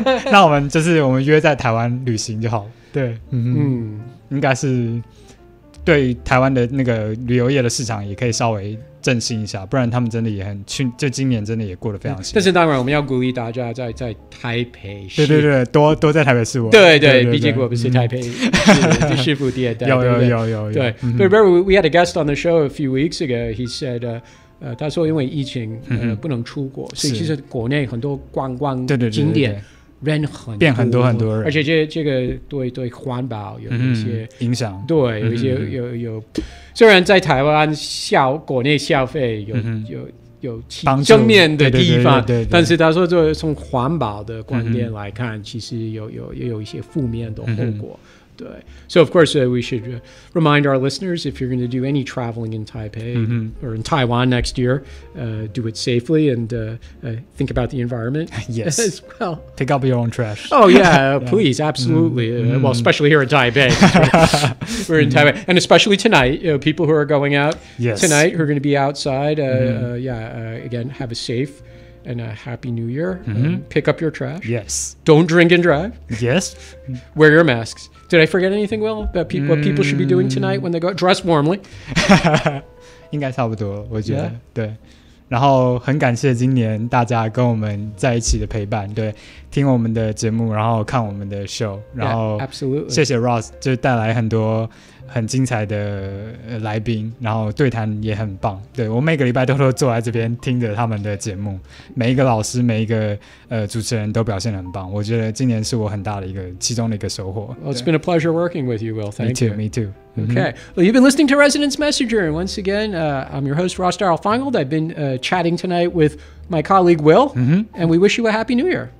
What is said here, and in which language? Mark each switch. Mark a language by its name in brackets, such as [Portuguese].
[Chinese] 那我们约在台湾旅行就好。对，应该是对台湾的那个旅游业的市场也可以稍微振兴一下，不然他们真的也就今年真的也过得非常辛苦。但是当然我们要鼓励大家在台北市，对，多在台北市玩。对，毕竟我们是台北市府第二代。有。 [English] 对， But remember we had a guest on the show a few weeks ago. He said, [Chinese] 他说因为疫情不能出国，所以其实国内很多观光景点人变很多人，而且这个对环保有一些影响。对，有一些有，虽然在台湾国内消费有正面的地方，但是他说从环保的观点来看，其实也有一些负面的后果。 [English] So of course we should remind our listeners, if you're going to do any traveling in Taipei or in Taiwan next year, do it safely and think about the environment. Yes. As well. Pick up your own trash. Oh yeah, please, absolutely. Well, especially here in Taipei. We're in Taipei, and especially tonight, people who are going out tonight, who are going to be outside. Again, have a safe and a happy new year. Pick up your trash. Yes. Don't drink and drive. Yes. Wear your masks. Did I forget anything, Will? About what people should be doing tonight when they go? Dress warmly. [Chinese] 应该差不多，我觉得。对。然后很感谢今年大家跟我们在一起的陪伴，对，听我们的节目，然后看我们的 show， 然后谢谢 Ross， 就带来很多很精彩的来宾，然后对谈也很棒。对，我每个礼拜都坐在这边听着他们的节目，每一个老师每一个主持人都表现得很棒，我觉得今年是我很大的其中的一个收获。 [English] Well, it's been a pleasure working with you, Will. Thank you. Me too. Okay. Well, you've been listening to Residence Messenger, and once again, I'm your host, Ross Darrell-Feingold. I've been chatting tonight with my colleague, Will, and we wish you a Happy New Year.